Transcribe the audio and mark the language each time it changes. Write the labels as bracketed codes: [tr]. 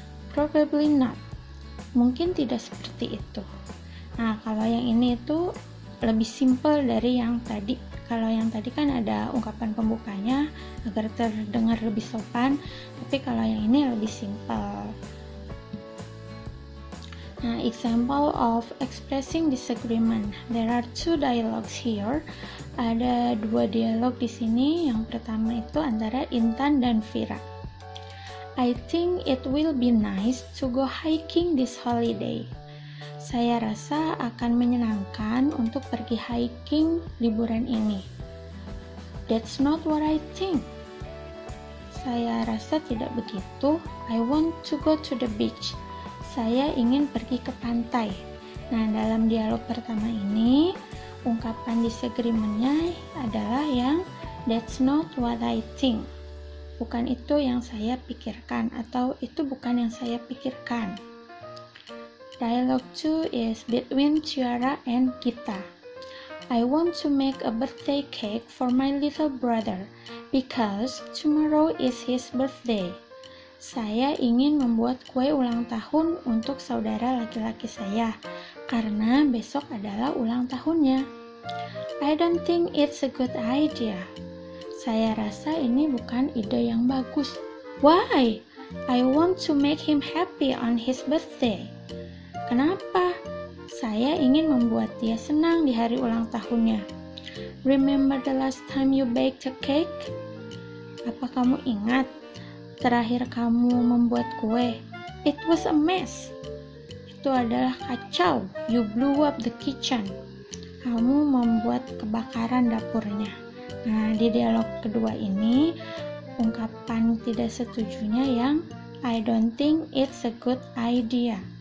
[en] Probably not, [id] mungkin tidak seperti itu. Nah, kalau yang ini itu lebih simple dari yang tadi. Kalau yang tadi kan ada ungkapan pembukanya agar terdengar lebih sopan, tapi kalau yang ini lebih simple. [en] Nah, example of expressing disagreement. There are 2 dialogues here. [id] Ada 2 dialog di sini. Yang pertama itu antara Intan dan Vira. [en] I think it will be nice to go hiking this holiday. [id] Saya rasa akan menyenangkan untuk pergi hiking liburan ini. [en] That's not what I think. [id] Saya rasa tidak begitu. [en] I want to go to the beach. [id] Saya ingin pergi ke pantai. Nah, dalam dialog pertama ini, ungkapan disagreement-nya adalah yang [en] that's not what I think. [id] Bukan itu yang saya pikirkan, atau itu bukan yang saya pikirkan. [en] Dialogue 2 is between Tiara and Gita. I want to make a birthday cake for my little brother because tomorrow is his birthday. [id] Saya ingin membuat kue ulang tahun untuk saudara laki-laki saya karena besok adalah ulang tahunnya. [en] I don't think it's a good idea. [id] Saya rasa ini bukan ide yang bagus. [en] Why? I want to make him happy on his birthday. [id] Kenapa? Saya ingin membuat dia senang di hari ulang tahunnya. [en] Remember the last time you baked a cake? [id] Apa kamu ingat terakhir kamu membuat kue? [en] It was a mess. [id] Itu adalah kacau. [en] You blew up the kitchen. [id] Kamu membuat kebakaran dapurnya. Nah, di dialog kedua ini ungkapan tidak setujunya yang [en] I don't think it's a good idea.